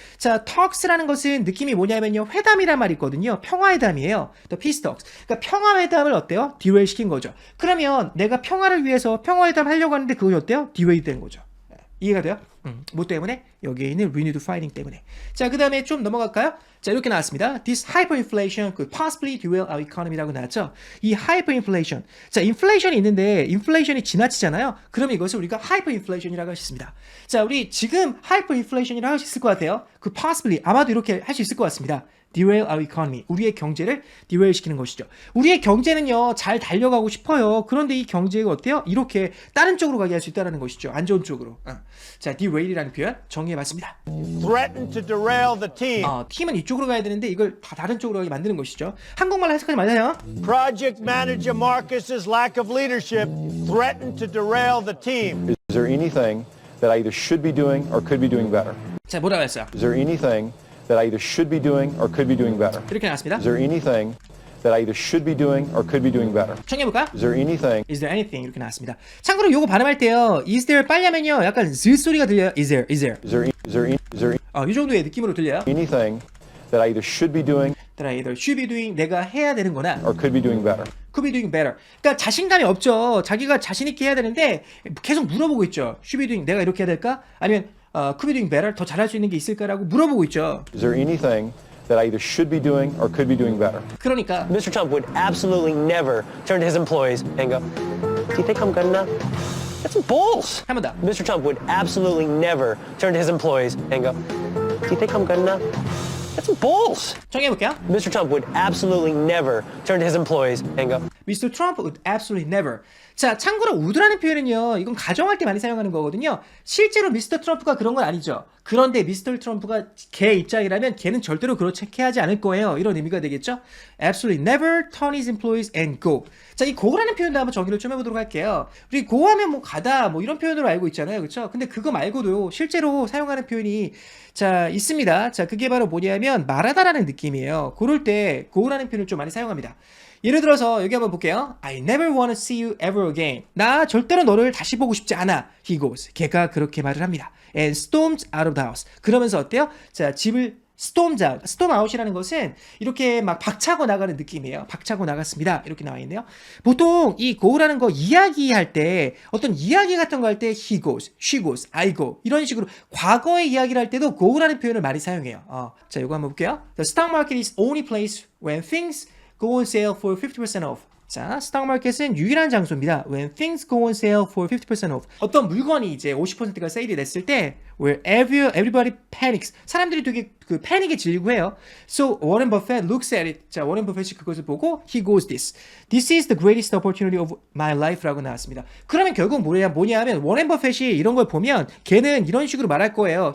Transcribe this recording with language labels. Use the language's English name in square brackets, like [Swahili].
[Korean] 자, talks라는 것은 느낌이 뭐냐면요. 회담이란 말이 있거든요. 평화회담이에요. [English] the peace talks. [Korean] 그러니까 평화회담을 어때요? derail 시킨 거죠. 그러면 내가 평화를 위해서 평화회담 하려고 하는데 그것이 어때요? derail 된 거죠. 이해가 돼요? 뭐 때문에? 여기에 있는 renewed fighting 때문에. 자, 그 다음에 좀 넘어갈까요? 자, 이렇게 나왔습니다. [English] This hyperinflation could possibly derail our economy [Korean] 라고 나왔죠. 이 hyperinflation. 자, inflation이 있는데 inflation이 지나치잖아요. 그러면 이것을 우리가 hyperinflation이라고 할 수 있습니다. 자, 우리 지금 hyperinflation이라고 할 수 있을 것 같아요. 그 possibly 아마도 이렇게 할 수 있을 것 같습니다. [English] derail our economy. [Korean] 우리의 경제를 derail 시키는 것이죠. 우리의 경제는요, 잘 달려가고 싶어요. 그런데 이 경제가 어때요? 이렇게 다른 쪽으로 가게 할 수 있다는 것이죠. 안 좋은 쪽으로. 자, derail이라는 표현 정리해봤습니다. [English] threatened to derail the team. [Korean] 팀은 이쪽으로 가야 되는데 이걸 다 다른 쪽으로 가게 만드는 것이죠. 한국말로 해석하지 마세요. [English] Project manager Marcus's lack of leadership threatened to derail the team. Is there anything that I either should be doing or could be doing better? [Korean] 자, 뭐라고 했어요? [English] Is there anything that I either should be doing or could be doing better? [Korean] 이렇게 나왔습니다. [English] Is there anything that I either should be doing or could be doing better? [Korean] 청해볼까요? [English] Is there anything? Is there anything? [Korean] 이렇게 나왔습니다. 참고로 요거 발음할 때요. Is there 빨리 하면요. 약간 즈 소리가 들려요. Is there? [English] Is there [Korean] 이 정도의 느낌으로 들려요. [English] anything that I either should be doing that I either should be doing, [Korean] 내가 해야 되는 거나 [English] or could be doing better? could be doing better. [Korean] 그러니까 자신감이 없죠. 자기가 자신 있게 해야 되는데 계속 물어보고 있죠. [English] should be doing, [Korean] 내가 이렇게 해야 될까? 아니면 [English] could be doing better, [Korean] 더 잘할 수 있는 게 있을까라고 물어보고 있죠. [English] Is there anything that I either should be doing or could be doing better? [Korean] 그러니까 [English] Mr. Trump would absolutely never turn to his employees and go, do you think I'm good enough? That's bulls. [Korean] 한 번 더. [English] Mr. Trump would absolutely never turn to his employees and go, do you think I'm good enough? That's bulls. [Korean] 정해볼게요. [English] Mr. Trump would absolutely never turn to his employees and go, Mr. Trump would absolutely never. [Korean] 자, 참고로 would라는 표현은요, 이건 가정할 때 많이 사용하는 거거든요. 실제로 미스터 트럼프가 그런 건 아니죠. 그런데 미스터 트럼프가 걔 입장이라면 걔는 절대로 그렇게 하지 않을 거예요. 이런 의미가 되겠죠. [English] Absolutely never turn his employees and go. [Korean] 자, 이 go라는 표현도 한번 정리를 좀 해보도록 할게요. 우리 go 하면 뭐 가다 뭐 이런 표현으로 알고 있잖아요. 그렇죠? 근데 그거 말고도 실제로 사용하는 표현이 자, 있습니다. 자, 그게 바로 뭐냐면 말하다라는 느낌이에요. 그럴 때 go라는 표현을 좀 많이 사용합니다. 예를 들어서 여기 한번 볼게요. [English] I never want to see you ever again. [Korean] 나 절대로 너를 다시 보고 싶지 않아. [English] He goes. [Korean] 걔가 그렇게 말을 합니다. [English] And storms out of the house. [Korean] 그러면서 어때요? 자, 집을 스톰 아웃이라는 것은 이렇게 막 박차고 나가는 느낌이에요. 박차고 나갔습니다. 이렇게 나와 있네요. 보통 이 go라는 거 이야기할 때 어떤 이야기 같은 거 할 때 he goes, she goes, I go 이런 식으로 과거의 이야기를 할 때도 go라는 표현을 많이 사용해요. 자, 이거 한번 볼게요. [English] The stock market is only place when things go on sale for 50% off. [Korean] 자, 스톡마켓은 유일한 장소입니다. [English] When things go on sale for 50% off. [Korean] 어떤 물건이 이제 50%가 세일이 됐을 때 [English] where everybody panics. [Korean] 사람들이 되게 그 패닉에 질리고 해요. [English] So Warren Buffett looks at it. [Korean] 자, 워렌 버핏이 그것을 보고 [English] he goes this. This is the greatest opportunity of my life [Korean] 라고 나왔습니다. 그러면 결국 뭐냐 하면 워렌 버핏이 이런 걸 보면 걔는 이런 식으로 말할 거예요.